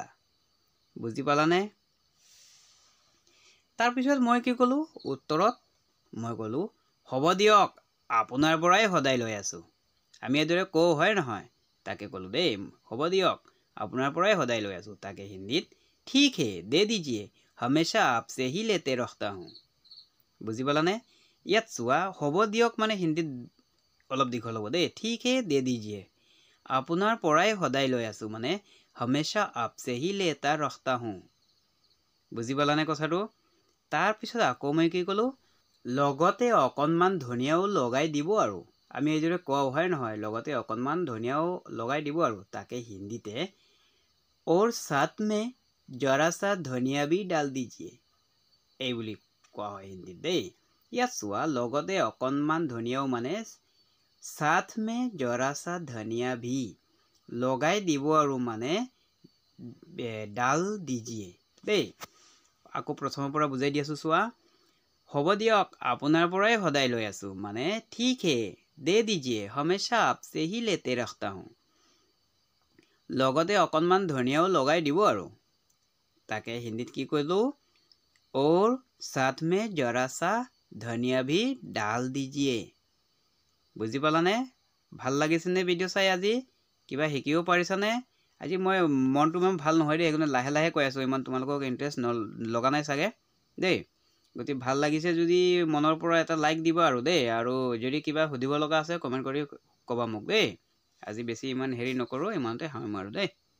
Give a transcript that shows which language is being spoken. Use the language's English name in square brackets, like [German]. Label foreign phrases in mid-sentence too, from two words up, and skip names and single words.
[Assamese] বুজি পালানে? তাৰপিছত মই কি ক'লোঁ উত্তৰত মই ক'লোঁ হ'ব দিয়ক আপোনাৰ পৰাই সদায় লৈ আছোঁ। আমি এদৰে কওঁ হয় নহয়? তাকে ক'লোঁ দেই হ'ব দিয়ক আপোনাৰ পৰাই সদায় লৈ আছোঁ। তাকে হিন্দীত [Hindi] ठीक है दे दीजिए हमेशा आपसे ही लेते रहता हूँ। [Assamese] বুজি পালানে? ইয়াত চোৱা হ'ব দিয়ক মানে হিন্দীত অলপ দীঘল হ'ব দেই। [Hindi] ठीक है दे दीजिए [Assamese] আপোনাৰ পৰাই সদায় লৈ আছোঁ মানে [Hindi] हमेशा आपसे ही लेता रहता हूँ। [Assamese] বুজি পালানে কথাটো? তাৰপিছত আকৌ মই কি ক'লোঁ লগতে অকণমান ধনিয়াও লগাই দিব আৰু। আমি এইদৰে কোৱা হয় নহয় লগতে অকণমান ধনিয়াও লগাই দিব আৰু। তাকে হিন্দীতে [Hindi] और साथ में जरा सा धनिया भी डाल दीजिए। [Assamese] এইবুলি কোৱা হয় হিন্দীত দেই। ইয়াত চোৱা লগতে অকণমান ধনিয়াও মানে [Hindi] साथ में जरा सा धनिया भी [Assamese] লগাই দিব আৰু মানে [Hindi] डाल दीजिए [Assamese] দেই। আকৌ প্ৰথমৰ পৰা বুজাই দি আছোঁ চোৱা হ'ব দিয়ক আপোনাৰ পৰাই সদায় লৈ আছোঁ মানে [Hindi] ठीक है दे दीजिए हमेशा आपसे ही लेते रहता हूँ। [Assamese] লগতে অকণমান ধনিয়াও লগাই দিব আৰু। তাকে হিন্দীত কি ক'লোঁ [Hindi] और साथ में जरा सा धनिया भी डाल दीजिए। [Assamese] বুজি পালানে? ভাল লাগিছেনে ভিডিঅ' চাই আজি? কিবা শিকিব পাৰিছানে আজি মই মনটো ইমান ভাল নহয় দেই সেইকাৰণে লাহে লাহে কৈ আছোঁ ইমান তোমালোকক ইণ্টাৰেষ্ট লগা নাই চাগে দেই গতি ভাল লাগিছে যদি মনৰ পৰা এটা লাইক দিবা আৰু দেই আৰু যদি কিবা সুধিব লগা আছে কমেণ্ট কৰি ক'বা মোক দেই আজি বেছি ইমান হেৰি নকৰোঁ ইমানতে সামৰিম আৰু দেই